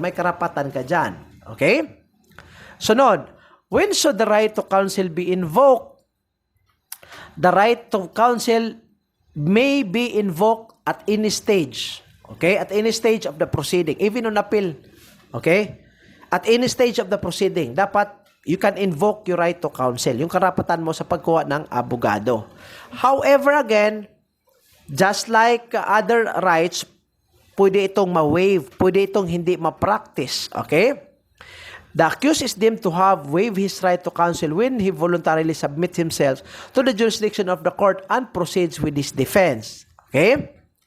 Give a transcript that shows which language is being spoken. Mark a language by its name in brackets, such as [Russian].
[Filipino] May karapatan ka dyan. [English] Okay? Sunod, when should the right to counsel be invoked? The right to counsel may be invoked at any stage. Okay? At any stage of the proceeding. Even on appeal. Okay? At any stage of the proceeding. [Filipino] Dapat [English] you can invoke your right to counsel. [Filipino] Yung karapatan mo sa pagkuha ng abogado. [English] However, again, just like other rights, [Filipino] pwede itong ma-waive. Pwede itong hindi ma-practice. [English] Okay? The accused is deemed to have waived his right to counsel when he voluntarily submits himself to the jurisdiction of the court and proceeds with his defense. Okay?